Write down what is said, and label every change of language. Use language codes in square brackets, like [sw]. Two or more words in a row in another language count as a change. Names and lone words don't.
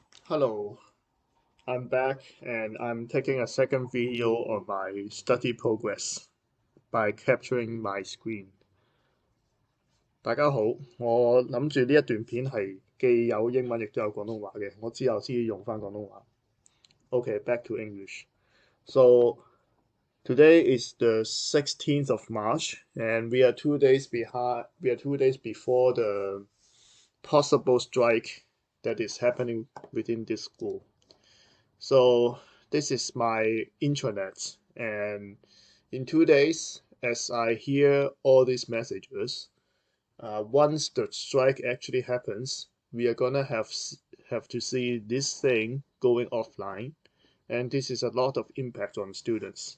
[en] Hello, I'm back and I'm taking a second video on my study progress by capturing my screen. [yue] 大家好，我諗住呢一段片係既有英文亦都有廣東話嘅，我之後先用返廣東話。 [en] Okay, back to English. So today is the 16th of March and we are 2 days behind. We are 2 days before the possible strike that is happening within this school. So this is my intranet, and in 2 days, as I hear all these messages, once the strike actually happens, we are gonna have to see this thing going offline, and this is a lot of impact on students.